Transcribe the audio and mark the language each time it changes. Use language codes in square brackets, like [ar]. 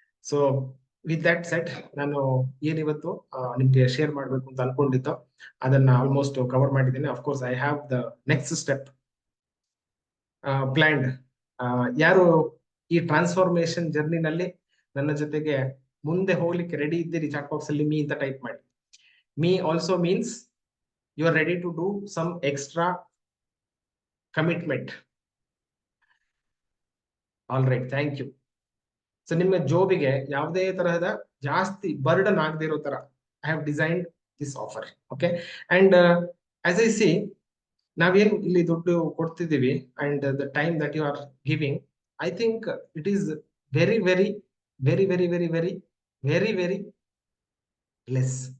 [kn] So with that set, ನಾನು ಏನಿವತ್ತು ನಿಮ್ಗೆ ಶೇರ್ ಮಾಡ್ಬೇಕು ಅಂತ ಅನ್ಕೊಂಡಿದ್ದೋ ಅದನ್ನ ಆಲ್ಮೋಸ್ಟ್ ಕವರ್ ಮಾಡಿದ್ದೇನೆ. [en] Of course I have the next step planned. [kn] ಯಾರು ಈ ಟ್ರಾನ್ಸ್ಫಾರ್ಮೇಶನ್ ಜರ್ನಿನಲ್ಲಿ ನನ್ನ ಜೊತೆಗೆ ಮುಂದೆ ಹೋಗ್ಲಿಕ್ಕೆ ರೆಡಿ ಇದ್ದೀರಿ, ಚಾಟ್ ಬಾಕ್ಸ್ ಅಲ್ಲಿ ಮೀ ಅಂತ ಟೈಪ್ ಮಾಡಿ. [en] Me also means you are ready to do some extra commitment. All right, thank you. [kn] So ನಿಮ್ಮ ಜೋಬಿಗೆ ಯಾವುದೇ ತರಹದ ಜಾಸ್ತಿ ಬರ್ಡನ್ ಆಗದೆ ಇರೋ ತರ [en] I have designed this offer. Okay, and as I see, [kn] ನಾವೇನ್ ಇಲ್ಲಿ ದುಡ್ಡು ಕೊಡ್ತಿದ್ದೀವಿ [en] And the time that you are giving, I think it is very very very very very very very very less.